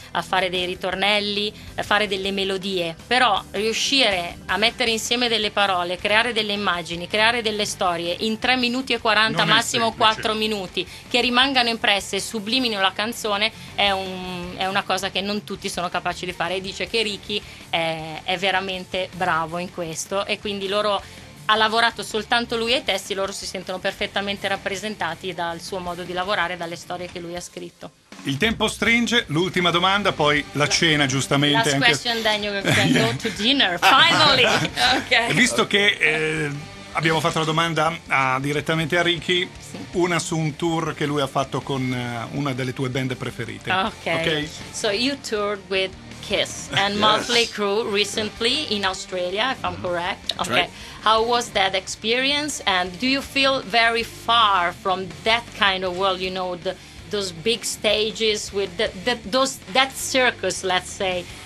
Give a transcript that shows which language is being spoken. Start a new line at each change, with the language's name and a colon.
Italian: a fare dei ritornelli, a fare delle melodie, però riuscire a mettere insieme delle parole, creare delle immagini, creare delle storie in 3 minuti e 40, massimo 4 minuti, che rimangano impresse e sublimino la canzone, è una cosa che non tutti sono capaci di fare, e dice che Ricky è veramente bravo in questo, e quindi ha lavorato soltanto lui ai testi, loro si sentono perfettamente rappresentati dal suo modo di lavorare, dalle storie che lui ha scritto. Il tempo stringe, l'ultima domanda, poi la cena, giustamente.
English: Last question, then you can go to dinner, finally. Okay.
Italian: Visto che abbiamo fatto la domanda direttamente a Ricky, una su un tour che lui ha fatto con una delle tue band preferite.
English: Okay. So you toured with Kiss and Motley Crue recently in Australia, if I'm correct. Okay. Right. How was that experience, and do you feel very far from that kind of world, those big stages with that circus, let's say?